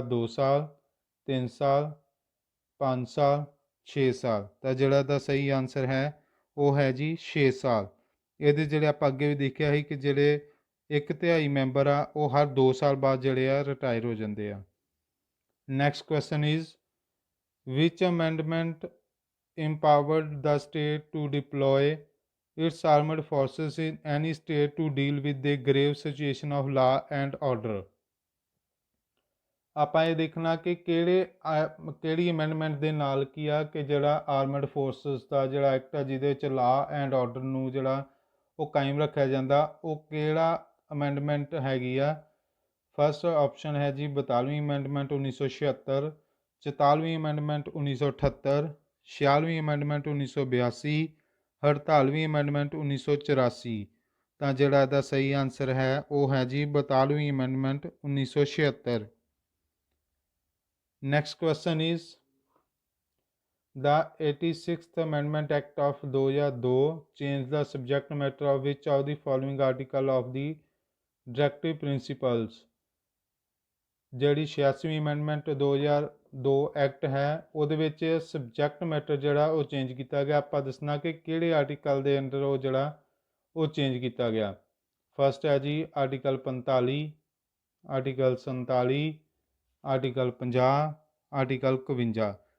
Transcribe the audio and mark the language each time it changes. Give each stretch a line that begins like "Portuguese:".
Punjabi: 2 ਸਾਲ, 3 ਸਾਲ, 5 ਸਾਲ, 6 ਸਾਲ। ਤਾਂ ਜਿਹੜਾ ਦਾ ਸਹੀ ਆਨਸਰ ਹੈ ਉਹ ਹੈ ਜੀ 6 ਸਾਲ। ਇਹਦੇ ਜਿਹੜੇ ਆਪਾਂ ਅੱਗੇ ਵੀ ਦੇਖਿਆ ਸੀ ਕਿ ਜਿਹੜੇ 1/3 ਮੈਂਬਰ ਆ ਉਹ ਹਰ 2 ਸਾਲ ਬਾਅਦ ਜਿਹੜੇ ਆ ਰਿਟਾਇਰ ਹੋ ਜਾਂਦੇ ਆ।
English: Next question is which amendment empowered the state to deploy its armed forces in any state to deal with the grave situation of law and order।
Punjabi: ਆਪਾਂ ਇਹ ਦੇਖਣਾ ਕਿ ਕਿਹੜੀ ਅਮੈਂਡਮੈਂਟ ਦੇ ਨਾਲ ਕੀ ਆ ਕਿ ਜਿਹੜਾ ਆਰਮਡ ਫੋਰਸਿਸ ਦਾ ਜਿਹੜਾ ਐਕਟ ਆ ਜਿਹਦੇ ਵਿੱਚ ਲਾਅ ਐਂਡ ਆਰਡਰ ਨੂੰ ਜਿਹੜਾ ਉਹ ਕਾਇਮ ਰੱਖਿਆ ਜਾਂਦਾ, ਉਹ ਕਿਹੜਾ ਅਮੈਂਡਮੈਂਟ ਹੈਗੀ ਆ? ਫਸਟ ਆਪਸ਼ਨ ਹੈ ਜੀ 42ਵੀਂ ਅਮੈਂਡਮੈਂਟ 1976, 44ਵੀਂ ਅਮੈਂਡਮੈਂਟ 1978, 46ਵੀਂ ਅਮੈਂਡਮੈਂਟ 1982, 48ਵੀਂ ਅਮੈਂਡਮੈਂਟ 1984। ਤਾਂ ਜਿਹੜਾ ਇਹਦਾ ਸਹੀ ਆਨਸਰ ਹੈ ਉਹ ਹੈ ਜੀ 42ਵੀਂ amendment 1976।
English: Next question is The 86th Amendment Act of 2002 changed the subject matter of which of the following article of the Directive Principles।
Punjabi: ਜਿਹੜੀ 86ਵੀਂ ਅਮੈਂਡਮੈਂਟ 2002 ਐਕਟ ਹੈ ਉਹਦੇ ਵਿੱਚ ਸਬਜੈਕਟ ਮੈਟਰ ਜਿਹੜਾ ਉਹ ਚੇਂਜ ਕੀਤਾ ਗਿਆ। ਆਪਾਂ ਦੱਸਣਾ ਕਿ ਕਿਹੜੇ ਆਰਟੀਕਲ ਦੇ ਅੰਡਰ ਉਹ ਜਿਹੜਾ ਉਹ ਚੇਂਜ ਕੀਤਾ ਗਿਆ। ਫਸਟ ਹੈ ਜੀ ਆਰਟੀਕਲ 45, ਆਰਟੀਕਲ 47, ਆਰਟੀਕਲ 50, ਆਰਟੀਕਲ 51।